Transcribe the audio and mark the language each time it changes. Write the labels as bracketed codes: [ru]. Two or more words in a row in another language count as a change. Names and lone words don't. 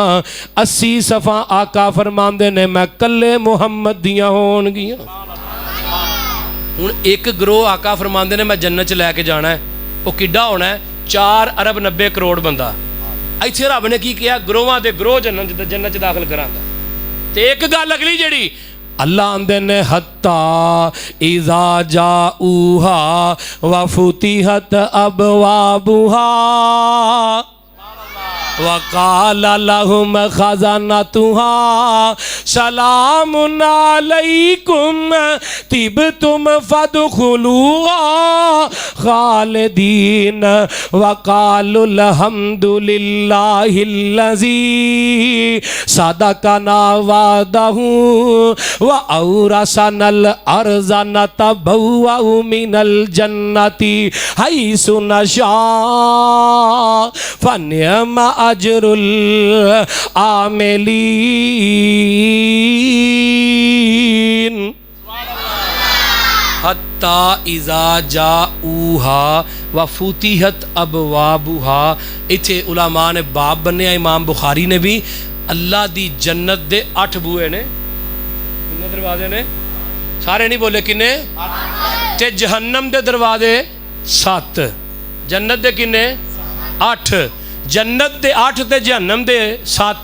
[pa] 80 صفا آقا فرماندے نے میں کلے محمد دیاں ہوݨگیاں. ہݨ اک گروہ آقا فرماندے نے میں جنت چ لیکے جانا ہے. او کڈا ہونا ہے؟ 4 ارب 90 کروڑ بندہ. ایتھے رب نے کی کیا? گروہاں دے گروہ جنت چ داخل کراں گا. تے اک گل اگلی جیہڑی اللہ آندے نے [ar] حتى إذا جاءوها وفتحت أبوابها وقال لهم خزنتها سلام عليكم طبتم فادخلوها خالدين وقالوا الحمد لله الذي صدقنا وعده وأورثنا الأرض نتبوأ من الجنة حيث نشاء فنعم أجر العاملين. حتى إذا جاءوها وفتحت أبوابها. [pa] ایتھے علما نے باب بنے. امام بخاری نے بھی اللہ دی جنت دے 8 بوہے نے. کتنے دروازے نے؟ سارے نہیں بولے کنے? تے جہنم دے دروازے 7. جنت دے کنے؟ 8۔ جنت دے 8 تے جہنم دے 7.